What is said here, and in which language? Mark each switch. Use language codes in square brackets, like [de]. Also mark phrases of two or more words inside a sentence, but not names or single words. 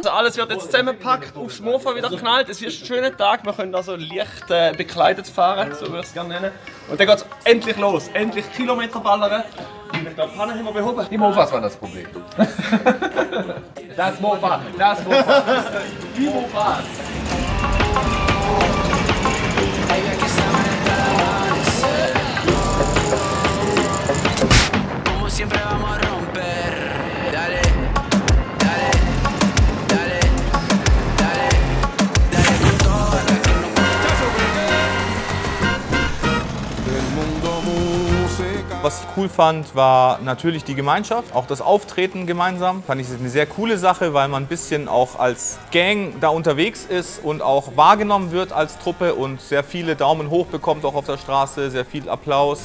[de] Also alles wird jetzt zusammengepackt, aufs Mofa wieder geknallt. Es wird ein schöner Tag, wir können also leicht bekleidet fahren, so würde ich es gerne nennen. Und dann geht es endlich los, endlich Kilometer ballern. Und ich glaube, Pannen haben wir behoben. Die Mofas waren das Problem. Das Mofa. Die Mofas. [es] Siempre vamos a romper. Dale, dale, dale, dale, dale con toda la que no [de] Was ich cool fand, war natürlich die Gemeinschaft, auch das Auftreten gemeinsam. Fand ich eine sehr coole Sache, weil man ein bisschen auch als Gang da unterwegs ist und auch wahrgenommen wird als Truppe und sehr viele Daumen hoch bekommt auch auf der Straße, sehr viel Applaus.